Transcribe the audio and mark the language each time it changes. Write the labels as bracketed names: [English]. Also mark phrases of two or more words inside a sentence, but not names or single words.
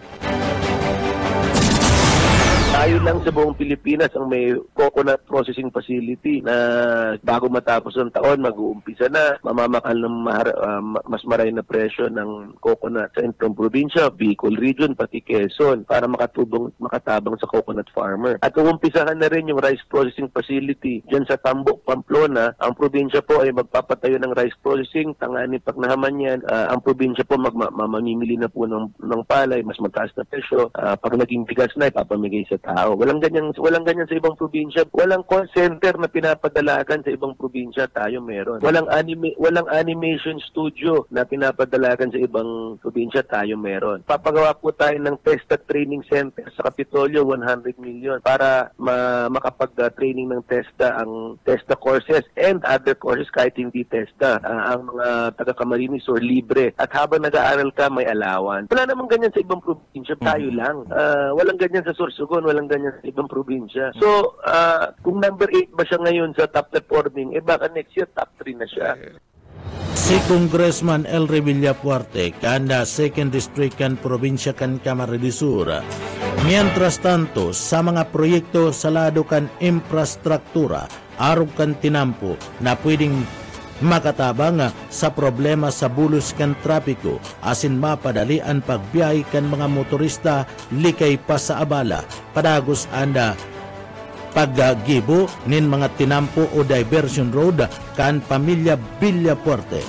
[Filipino] Tayo lang sa buong Pilipinas ang may [English] coconut processing facility [Filipino] na bago matapos ng taon, mag-uumpisa na, mamamakal ng mas maray na presyo ng coconut sa Entrong Probinsya, Bicol Region, pati Quezon, para makatabang sa [English] coconut farmer. [Filipino] At uumpisahan na rin yung [English] rice processing facility [Filipino] dyan sa Tambo, Pamplona. Ang probinsya po ay magpapatayo ng [English] rice processing, [Filipino] tangani pag nahaman yan, ang probinsya po mamimili na po ng palay, mas mataas na presyo. Pag naging bigas na, ipapamigay sa tao. Walang ganyan sa ibang probinsya. Walang [English] call center [Filipino] na pinapadalagan sa ibang probinsya, tayo meron. Walang [English] animation studio [Filipino] na pinapadalagan sa ibang probinsya, tayo meron. Papagawa po tayo ng TESDA [English] training center [Filipino] sa Kapitolyo, 100 million para makapag-training ng TESDA, ang [English] TESDA courses and other courses [Filipino] kahit hindi TESDA. Ang mga taga-Camarines Sur libre. At habang nag-aaral ka, may alawan. Wala namang ganyan sa ibang probinsya, tayo lang. Walang ganyan sa Sorsogon, walang ganyan sa ibang probinsya. So, kung number 8 ba siya ngayon sa [English] top performing, [Filipino] baka [English] next year top 3 [Filipino] na siya. [Bikol] Si Congressman Elre Villafuerte kanda 2nd District kan probinsya kan Camarines Sur. [Spanish] Mientras tanto, [Bikol] sa mga proyekto sa lado kan infrastruktura, arog kan tinampo na pwedeng makatabang sa problema sa bulos kan trapiko asin mapadali ang pagbiyahe kan mga motorista likay pa sa abala padagos anda paggibo nin mga tinampo o [English] diversion road [Bikol] kan Pamilya Villafuerte.